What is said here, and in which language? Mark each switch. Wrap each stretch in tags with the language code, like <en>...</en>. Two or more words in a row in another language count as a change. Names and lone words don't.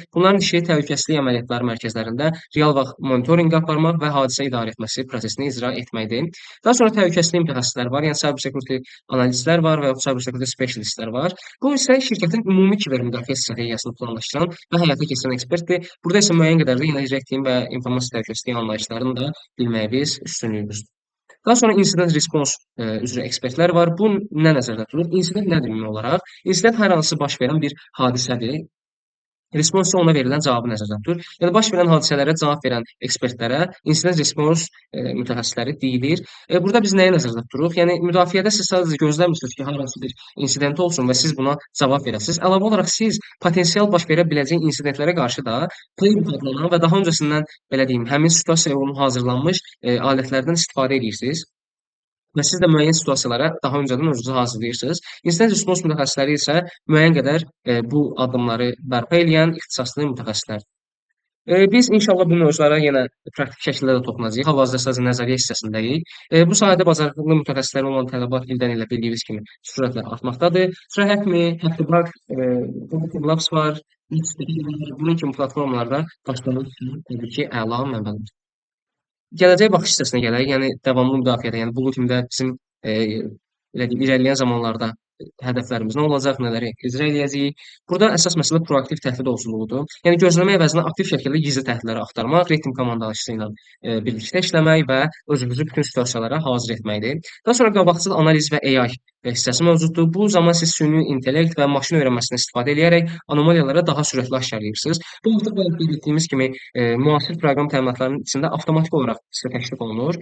<az>Bunların işi təhlükəsizlik əməliyyatları mərkəzlərində real vaxt monitorinq aparmaq və hadisə idarə etməsi prosesini icra etməkdir. Daha sonra təhlükəsizlik mütəxəssisləri var, yəni</az> <en>cyber security</en> <az>analistlər var və ya</az> <en>cyber security</en> <az>specialistlər var. Bu isə şirkətin ümumi kiber müdafiə strategiyasını planlaşdıran və həyata keçirən ekspertdir. Burada isə müəyyən qədər də yenə</az> <en>red team</en> <az>və informasiya təhlükəsizliyi anlayışlarını da bilməyimiz üstünlüyümüzdür. Daha sonra</az> <en>incident response</en> <az>üzrə ekspertlər var. Bu nə nəzərdə tutulur? İnsident nədir ümumi olaraq? İnsident hər hansı baş verən bir hadisədir. Response isə ona verilən cavabı nəzərdə tutur. Yəni baş verən hadisələrə cavab verən ekspertlərə</az> <en>incident response</en> <az>mütəxəssisləri deyilir. Burada biz nəyi nəzərdə tuturuq? Yəni müdafiədə siz sadəcə gözləmirsiniz ki, hər hansı bir insident olsun və siz buna cavab verəsiniz. Əlavə olaraq siz potensial baş verə biləcək insidentlərə qarşı da playbook adlanan və daha öncəsindən belə deyim, həmin situasiyaya uyğun hazırlanmış alətlərdən istifadə edirsiniz. Və siz də müəyyən situasiyalara daha öncədən özünüzü hazırlayırsınız.</az> <en>Incident response</en> <az>mütəxəssisləri isə müəyyən qədər bu addımları bərpa eləyən ixtisaslı mütəxəssislərdir. Biz inşallah bu mövzulara yenə praktik şəkildə də toxunacağıq. Hal-hazırda sadəcə nəzəriyyə hissəsindəyik. Bu sahədə bacarıqlı mütəxəssislər olan tələbat ildən ilə bildiyiniz kimi sürətlə artmaqdadır. TryHackMe, HackerBug, Google Labs var, XP var. Bunun kimi platformalarda başlamaq üçün təbii ki, əla mənbədir. Gələcək baxış hissəsinə gələk. Yəni davamlı müdafiədə, yəni</az> <en>Blue Team-</en> <az>də bizim belə deyim, irəliləyən zamanlarda hədəflərimiz nə olacaq, nələri icra eləyəcəyik. Burada əsas məsələ proaktiv təhdid olsunluğudur. Yəni gözləmə əvəzinə aktiv şəkildə gizli təhdidləri axtarmaq,</az> <en>red team</en> <az>komandaçısı ilə birlikdə işləmək və özünüzü bütün situasiyalara hazır etməkdir. Daha sonra qabaqcıl analiz və AI hissəsi mövcuddur. Bu zaman siz süni intellekt və maşın öyrənməsindən istifadə edərək anomaliyalara daha sürətli aşkarlayırsınız. Bu artıq qeyd etdiyimiz kimi müasir proqram təminatlarının içində avtomatik olaraq sizə təklif olunur.</az>